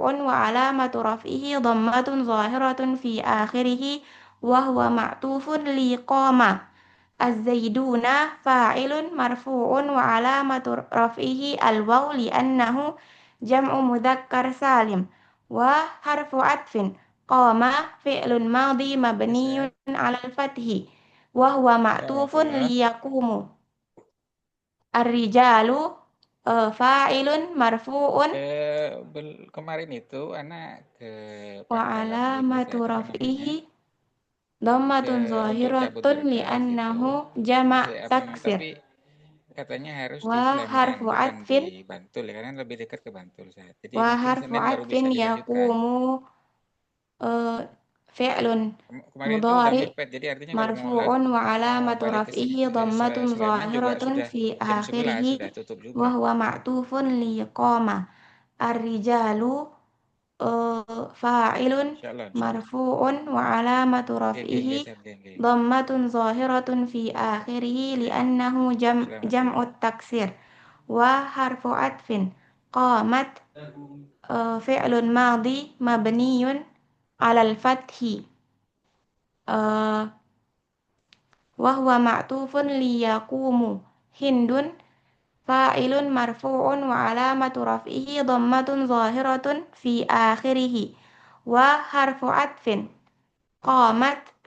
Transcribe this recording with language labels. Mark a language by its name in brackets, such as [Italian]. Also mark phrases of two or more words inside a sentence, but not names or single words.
[Arabic] وعلامة رفعه ضمة ظاهرة في آخره وهو معطوف لقام الزيدون فاعل مرفوع وعلامة رفعه الواو لأنه جمع مذكر سالم وحرف عطف قام فعل ماضي مبني على الفتح وهو معطوف ليقوم الرجال فاعل مرفوع [Indonesian] Kemarin itu anak ke Pangkalan Bun [Arabic] وعلامة [Indonesian] itu apa [Arabic] رفعه [Indonesian] namanya? [Arabic] Dhammatun [Indonesian] untuk cabut [Arabic] zahiratun [Indonesian] berkas itu [Arabic] لأنه جمع تكسير. [Indonesian] tapi katanya harus di [Arabic] Wa [Indonesian] Sleman [Arabic] harfu [Indonesian] bukan di [Arabic] atfin [Indonesian] Bantul ya karena lebih dekat ke Bantul saya. Jadi [Arabic] wa [Indonesian] mungkin [Arabic] harfu [Indonesian] Senin baru bisa [Arabic] atfin [Indonesian] dilanjutkan. [Arabic] يقوم فعل [Indonesian] Kemarin itu udah [Arabic] mudhari [Indonesian] mepet jadi artinya kalau [Arabic] مرفوع و [Indonesian] mau [Arabic] alamatu [Indonesian] balik [Arabic] raf'ihi [Indonesian] ke [Arabic] dhammatun [Indonesian] Sleman juga [Arabic] zahiratun [Indonesian] sudah [Arabic] fi [Indonesian] jam 11 [Arabic] akhirih [Indonesian] sudah tutup [Arabic] wa [Indonesian] juga. [Arabic] هو معطوف لقام. الرجال فاعل إن شاء الله، إن شاء الله. مرفوع وعلامة [Indonesian] Geng, [Arabic] raf'ihi [Indonesian] geser, geng. [Arabic] ضمة ظاهرة في آخره لأنه [Indonesian] Selamat, geng. [Arabic] جمع التكسير وحرف عطف قامت فعل ماضي مبني على الفتح وهو معطوف ليقوم هند فاعل مرفوع وعلامة رفعه ضمة ظاهرة في آخره وحرف عطف قامت